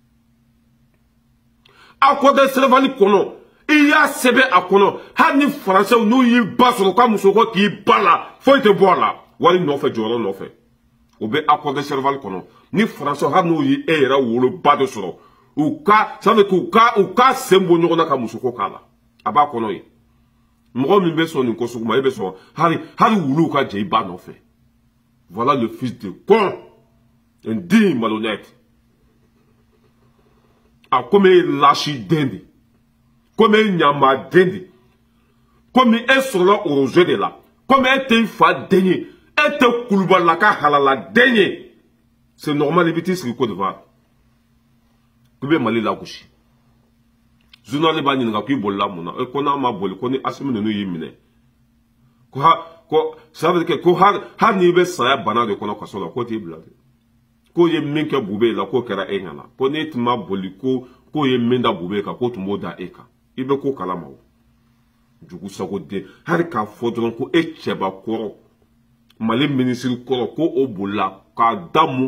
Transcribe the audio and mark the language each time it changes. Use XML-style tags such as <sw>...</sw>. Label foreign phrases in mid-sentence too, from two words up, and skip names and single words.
<bm>accord de Serval kɔnɔ i y'a sɛbɛn a kɔnɔ hali ni faransɛw n'u y'i ba sɔrɔ ka muso ko k'i ba la foyi tɛ bɔ a la wari nɔfɛ jɔyɔrɔ nɔfɛ o bɛ accord de Serval kɔnɔ ni faransɛw hali n'u y'i e yɛrɛ woloba de sɔrɔ u ka sen bɔ ɲɔgɔn na ka muso ko k'a la a b'a kɔnɔ ye mɔgɔ min bɛ sɔn nin ko sugu ma e bɛ sɔn hali wuluw ka jɛ i ba nɔfɛ</bm> <fr>voilà le fils de con indigne malhonnête</fr> <bm>a komi e lasiden de komi e ɲamaden de komi e sɔrɔla oroze de la komi e tɛ i fa den ye e tɛ Kulubalila ka halala den ye</bm> <fr>c'est normal</fr> <bm>i bɛ t'i sigi Côte d'Ivoire k'i bɛ Mali lagosi journal b'a ɲininka k'i bolila mun na ko n'a ma boli ko ni Asimi ninnu y'i minɛ ko</bm> <fr>ça veut dire que</fr> <bm>ko hali n'i bɛ saya bana de kɔnɔ kaso la ko t'i bila de ko ye min kɛ Bube la k'o kɛra e ɲɛna ko n'e tun ma boli k'o ye min da Bube kan k'o tun b'o da e kan i bɛ ko kalama o jugu sago den hali k'a fɔ dɔrɔn ko e cɛbakɔrɔ Mali ministre kɔrɔ ko o bolila k'a da mun</bm>